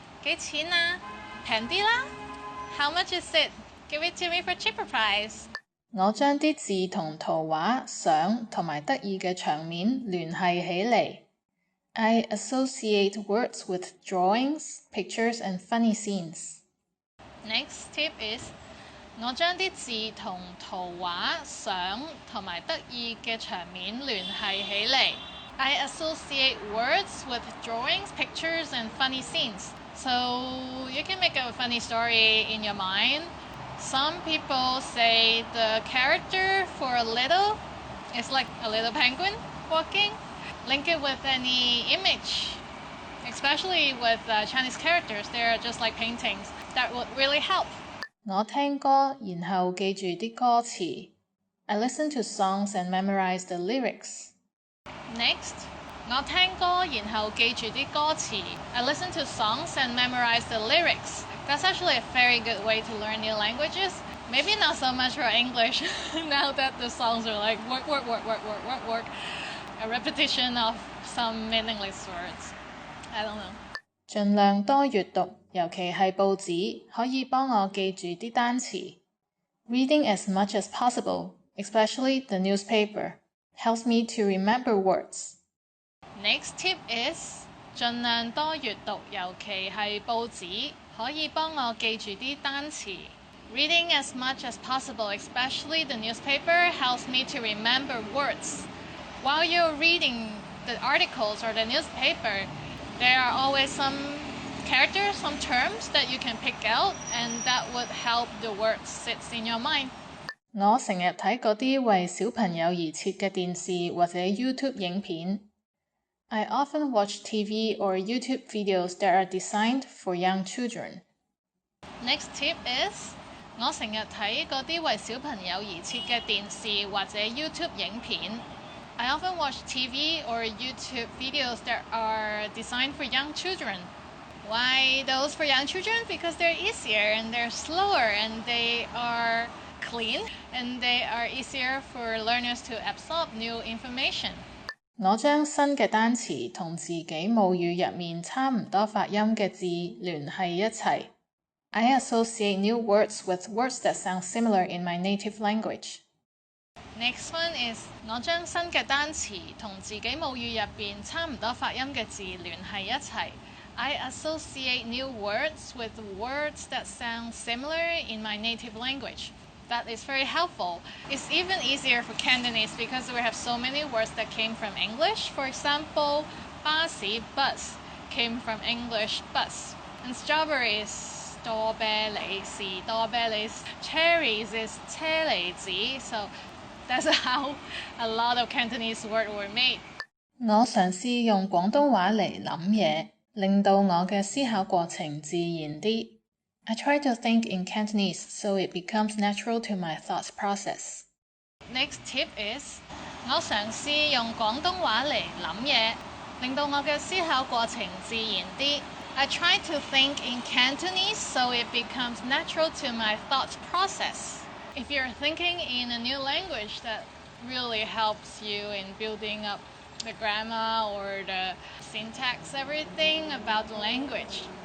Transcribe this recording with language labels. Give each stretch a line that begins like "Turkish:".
Cantonese: 幾錢啊？平啲啦？
English: How much is it? Give it to me for cheaper price.
Cantonese: 我將啲字同圖畫、相同埋得意嘅場面聯繫起嚟。
English: I associate words with drawings, pictures, and funny scenes. Next tip is
Cantonese: 我將啲字同圖畫、相同埋得意嘅場面聯繫起嚟。
English: I associate words with drawings, pictures, and funny scenes. So you can make a funny story in your mind. Some people say the character for a little is like a little penguin walking. Link it with any image, especially with Chinese characters. They're just like paintings. That would really help.
Cantonese: 我聽歌，然後記住啲歌詞。
English: I listen to songs and memorize the lyrics.
Cantonese: Next, 我聽歌，然後記住啲歌詞。
English: I listen to songs and memorize the lyrics. That's actually a very good way to learn new languages. Maybe not so much for English, now that the songs are like work, work, work, work, work, work, work. A repetition of some meaningless words. I don't know.
Cantonese: 盡量多閱讀，尤其係報紙，可以幫我記住啲單詞。
English: Reading as much as possible, especially the newspaper, helps me to remember words. Next tip is
Cantonese: 盡量多閱讀，尤其係報紙，可以幫我記住啲單詞。
English: Reading as much as possible, especially the newspaper, helps me to remember words. While you're reading the articles or the newspaper, there are always some characters, some terms that you can pick out, and that would help the words sit in your mind.
Cantonese: 我成日睇嗰啲為小朋友而設嘅電視或者 YouTube 影片。
English: I often watch TV or YouTube videos that are designed for young children. Next tip is
Cantonese: 我成日睇嗰啲為小朋友而設嘅電視或者 YouTube 影片。
English: I often watch TV or YouTube videos that are designed for young children. Why those for young children? Because they're easier and they're slower and they are clean and they are easier for learners to absorb new information.
Cantonese: 我將新嘅單詞同自己母語入面差唔多發音嘅字聯繫一齊。
English: I associate new words with words that sound similar in my native language. Next one is
Cantonese: 我將新嘅單詞同自己母語入邊差唔多發音嘅字聯繫一齊。
English: I associate new words with words that sound similar in my native language. That is very helpful. It's even easier for Cantonese because we have so many words that came from English. For example, 巴士 bus came from English bus. And strawberries 多啤梨是多啤梨 cherries is 車厘子 so that's how a lot of Cantonese words were made.
Cantonese: 我嘗試用廣東話嚟諗嘢，令到我嘅思考過程自然啲。
English: I try to think in Cantonese so it becomes natural to my thought process. Next tip is
Cantonese: 我嘗試用廣東話嚟諗嘢，令到我嘅思考過程自然啲。
English: I try to think in Cantonese so it becomes natural to my thought process. If you're thinking in a new language, that really helps you in building up the grammar or the syntax, everything about the language.